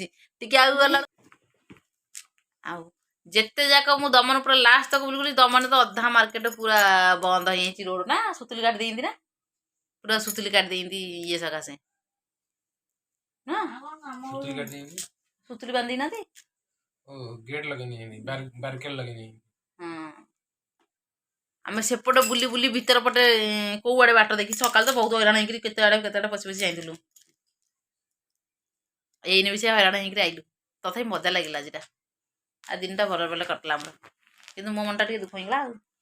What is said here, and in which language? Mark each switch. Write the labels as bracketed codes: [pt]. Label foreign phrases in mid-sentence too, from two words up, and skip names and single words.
[or] ଟିକେ ଆଗକୁ ଗଲା ଆଉ ଯେତେ ଯାକ ମୁଁ ଦମନ ପୁରା ଲାଷ୍ଟ ତକ ବୁଲି, ଦମନ ତ ଅଧା ମାର୍କେଟ ପୁରା ବନ୍ଦ ହେଇଯାଇଛି ରୋଡ ନା, ସୁତୁଲି କାଟି ଦେଇଛନ୍ତି ନା, ପୁରା ସୁତୁଲି କାଟି ଦେଇଛନ୍ତି ଇଏ ସକାଶେ ନା, ସୁତୁଲି ବାନ୍ଧି ଦେଇନାହାନ୍ତି। [hi] गेट लगे नहीं बैरिकेड लगे नहीं [or] ଆମେ ସେପଟେ ବୁଲି ବୁଲି ଭିତର ପଟେ କୋଉ ଆଡେ ବାଟ ଦେଖି ସକାଳେ ତ ବହୁତ ହଇରାଣ ହେଇକିରି କେତେ ଆଡେ ପଶି ପଶି ଯାଇଥିଲୁ। ଏଇନେ ବି ସେ ହଇରାଣ ହେଇକିରି ଆଇଲୁ। ତଥାପି ମଜା ଲାଗିଲା ଆଜିଟା। ଆଜି ଦିନଟା ଭଲ ଭଲ କଟିଲା ଆମର। କିନ୍ତୁ ମୋ ମନଟା ଟିକେ ଦୁଃଖ ହେଇଗଲା ଆଉ।